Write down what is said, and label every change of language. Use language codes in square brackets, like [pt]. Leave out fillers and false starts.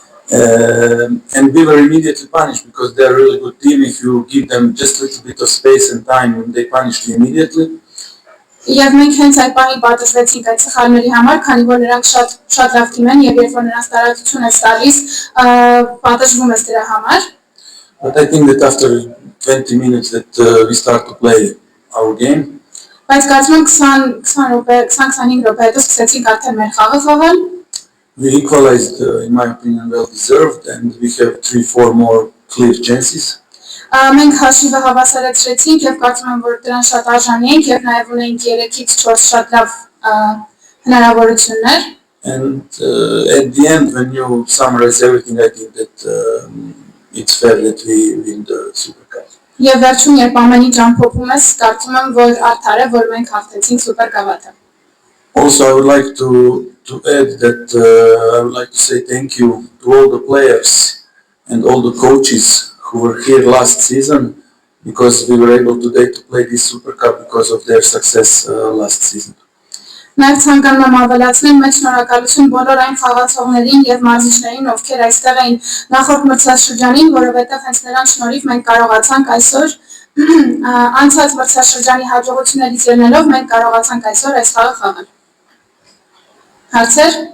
[en] And we were immediately punished because they are a really good team. If you give them just a little bit of space and time, they punish you immediately. [hy] Եվ մենք հենց այդ բանի պատժվեցինք այդ սխալների համար, քանի որ նրանք շատ լավ թիմ են եւ երբ որ նրանց տարածություն ես տալիս, պատժվում ես դրա համար։ [en] But I think that after 20 minutes that we start to play our game. [hy] Բայց կարծում եմ 20-25 րոպե հետո սկսեցինք արդեն մեր խաղը խաղալ։ [en] We equalized, in my opinion, well deserved, and we have 3-4 more clear chances. [hy] Մենք հաշիվը հավասարեցրեցինք եւ կարծում եմ, որ դրան շատ արժանի ենք եւ նաեւ ունենք 3-ից 4 շատ լավ հնարավորություններ։ [en] And at the end, when you summarize everything, I think that it's fair that we win the Super Cup. [hy] Եվ վերջում երբ ամեն ինչ ամփոփում ես, կարծում եմ, որ արդար է, որ մենք հաղթեցինք Սուպերգավաթը։ [en] Also, I would like to add that I would like to say thank you to all the players and all the coaches who were here last season, because we were able today to play this Super Cup because of their success last season. [hy] Նաև ցանկանում եմ ավելացնել մեծ շնորհակալություն բոլոր այն խաղացողներին եւ մարզիչներին, ովքեր այստեղ էին նախորդ մրցաշրջանին, որովհետեւ հենց նրանց շնորհիվ մենք կարողացանք այսօր անցած մրցաշրջանի հաջողություններից ելնելով մենք կարողացանք այսօր այս խաղը խաղալ։ Հարցեր։